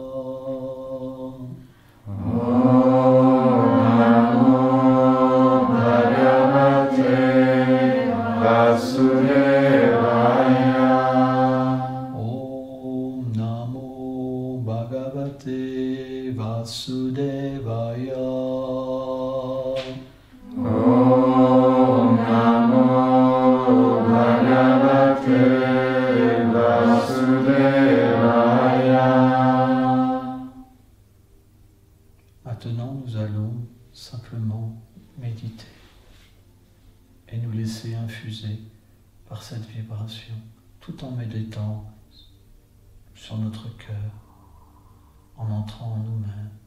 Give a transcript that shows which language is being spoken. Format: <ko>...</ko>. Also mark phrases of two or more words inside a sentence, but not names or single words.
<sa>Om Namo Bhagavate Vasudevaya. Om Namo Bhagavate Vasudevaya.</sa> <fr>Maintenant, nous allons simplement méditer et nous laisser infuser par cette vibration, tout en méditant sur notre cœur, en entrant en nous-mêmes.</fr>